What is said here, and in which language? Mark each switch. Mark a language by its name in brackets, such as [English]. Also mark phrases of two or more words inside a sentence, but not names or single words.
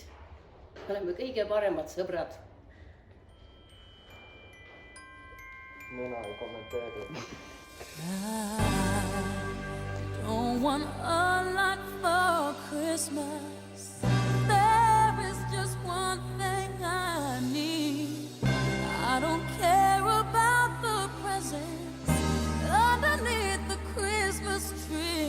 [Estonian] Me oleme kõige paremad sõbrad. Mina ei kommenteeri. [English] Don't want a lot for Christmas. There is just one thing I need. I don't care about the presents underneath the Christmas tree.